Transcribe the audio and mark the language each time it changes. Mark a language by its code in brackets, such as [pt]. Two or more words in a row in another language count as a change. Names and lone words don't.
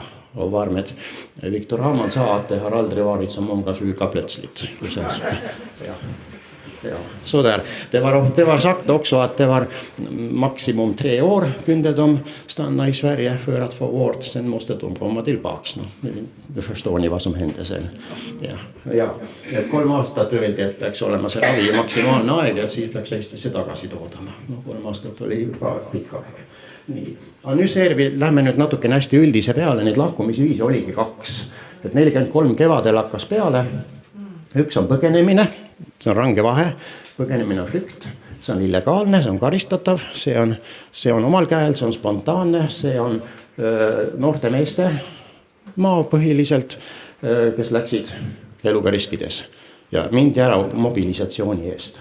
[sv] Och varmed Viktor Hamann sa att det har aldrig varit så många sjuka plötsligt. Ja, så där. Det var sagt också att det var maximum 3 år kunde de stanna i Sverige för att få vård. Sen måste de komma tillbaks. Nu förstår ni vad som hände sen. Ja. [et] 3 aastat öeldi, et peaks olema see ravi maksimaalne aeg ja siis läks Eestisse tagasi toodama. 3 aastat oli juba pikk aeg. Nii. Aga nüüd lähme nüüd natukene hästi üldise peale. Neid lahkumisviisi oligi 2. Et 43 kevadel hakkas peale. Üks on põgenemine, see on range vahe, põgenemine on flükt, see on illegaalne, see on karistatav, see on omal käel, see on spontaanne, see on noorte meeste maa põhiliselt, kes läksid eluga riskides ja mindi ära mobilisatsiooni eest.